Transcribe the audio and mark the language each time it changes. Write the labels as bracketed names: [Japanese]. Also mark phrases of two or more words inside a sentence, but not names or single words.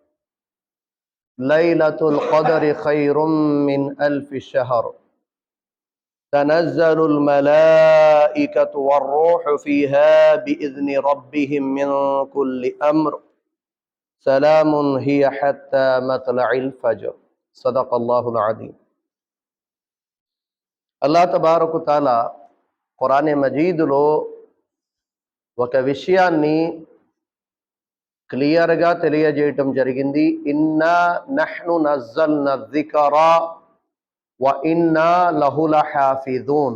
[Arabic] ليلة القدر خير من ألف شهر تنزل الملائكة والروح فيها بإذن ربهم من كل أمر سلام هي حتى مطلع الفجر صدق الله العظيم. [Telugu] అల్లాహ్ [Arabic] تبارك وتعالى [Telugu] ఖురాన్ మజీదులో ఒక విషయాన్ని క్లియర్గా తెలియజేయటం జరిగింది. [Arabic] إنا نحن نزلنا الذكر وإنا له لحافظون.